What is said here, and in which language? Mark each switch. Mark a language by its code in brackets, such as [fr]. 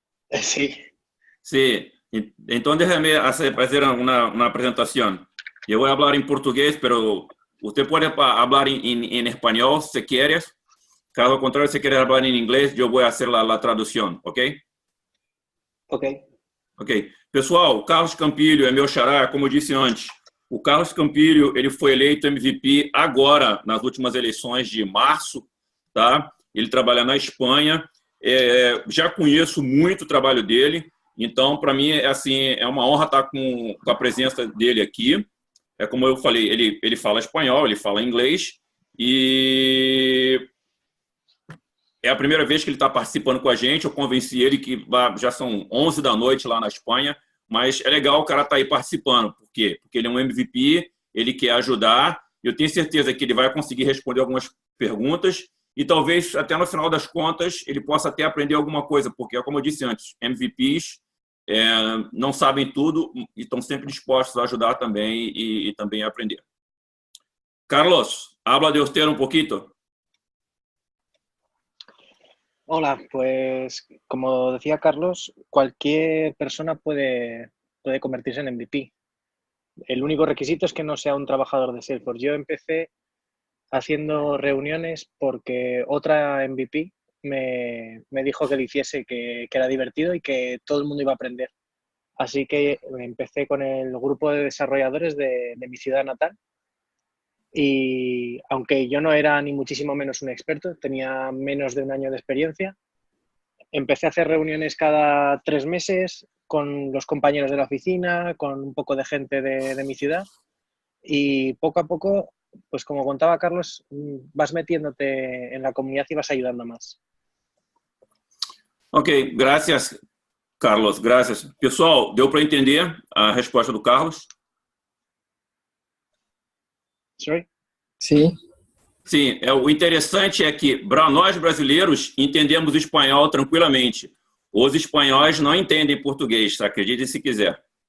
[es] Sí. Sí. Entonces déjame hacer una presentación. Yo voy a hablar en portugués, pero usted puede hablar en español si quieres. Caso contrario, si quieres hablar en inglés, yo voy a hacer la traducción, ¿ok? Ok. Ok. [pt] Pessoal, o Carlos Campilho é meu xará, como eu disse antes. O Carlos Campilho, ele foi eleito MVP agora, nas últimas eleições de março, tá? Ele trabalha na Espanha. Já conheço muito o trabalho dele, então, para mim, é uma honra estar com a presença dele aqui. Como eu falei, ele fala espanhol, ele fala inglês, e é a primeira vez que ele está participando com a gente. Eu convenci ele que já são 11 da noite lá na Espanha, mas é legal o cara estar aí participando. Por quê? Porque ele é um MVP, ele quer ajudar. Eu tenho certeza que ele vai conseguir responder algumas perguntas e talvez até no final das contas ele possa até aprender alguma coisa, porque, como eu disse antes, MVPs não sabem tudo e estão sempre dispostos a ajudar também e também a aprender. [es] Carlos, habla de usted un poquito. Hola, pues como decía Carlos, cualquier persona puede convertirse en MVP. El único requisito es que no sea un trabajador de Salesforce. Yo empecé haciendo reuniones porque otra MVP me dijo que lo hiciese, que era divertido y que todo el mundo iba a aprender. Así que empecé con el grupo de desarrolladores de mi ciudad natal. Y aunque yo no era ni muchísimo menos un experto, tenía menos de un año de experiencia, empecé a hacer reuniones cada 3 meses con los compañeros de la oficina, con un poco de gente de mi ciudad, y poco a poco, pues como contaba Carlos, vas metiéndote en la comunidad y vas ayudando más. Ok, gracias, Carlos, gracias. [pt] Pessoal, deu para entender a resposta do Carlos? [en] Sorry? [pt] Sim. Sim, o interessante é que nós brasileiros entendemos espanhol tranquilamente. Os espanhóis não entendem português, acredite se quiser.